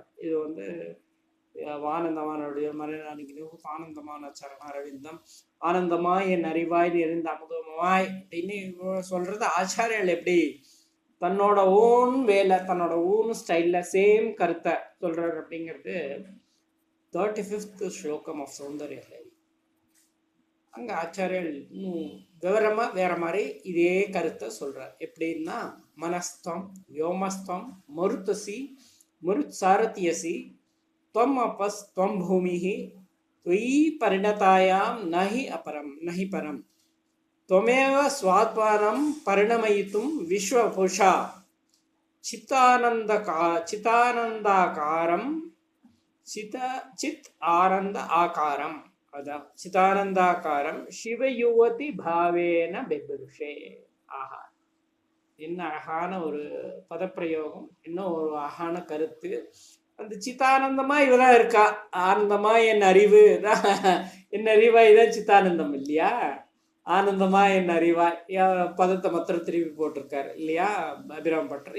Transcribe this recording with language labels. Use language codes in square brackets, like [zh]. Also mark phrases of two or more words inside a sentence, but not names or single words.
[ta] இது வந்து ஆனந்தமானுடைய மரணானிக்கு ஆனந்தமான சரண அரவிந்தம் ஆனந்தமாய் என் அறிவாய் இருந்த அமுதமாய் அப்படின்னு சொல்றது ஆச்சாரியால் எப்படி தன்னோட ஓன் வேலை தன்னோட [en] own style [ta] சேம் கருத்தை சொல்றாரு அப்படிங்கிறது 35th ஸ்லோகம் ஆஃப் சௌந்தர்ய லஹரி. அங்க ஆச்சாரியல் இன்னும் விவரமா வேற மாதிரி இதே கருத்தை சொல்றார். [sa] எப்படின்னா मनस्त्वं व्योमस्त्वं मरुदसि मरुत्सारथिरसि त्वम् अपस् त्वं भूमिः त्वयि परिणतायां नहि अपरं नहि परं त्वमेव स्वात्मानं परिणमयितुं विश्वपुरुषा चितानन्दाकारं चित् आनन्द आकारम् अदा चितानन्दाकारं शिवयुवति भावेन बेबरुषे. [ta] ஆஹா, என்ன அழகான ஒரு பதப்பிரயோகம், இன்னும் ஒரு அழகான கருத்து. அந்த சித்தானந்தமா இவதான் இருக்கா, ஆனந்தமா என் அறிவு தான், என் அறிவாய் தான் சித்தானந்தம் இல்லையா, ஆனந்தமா என் அறிவாய் பதத்தை மாத்திரம் திருப்பி போட்டிருக்காரு இல்லையா அபிராம் பட்டர்.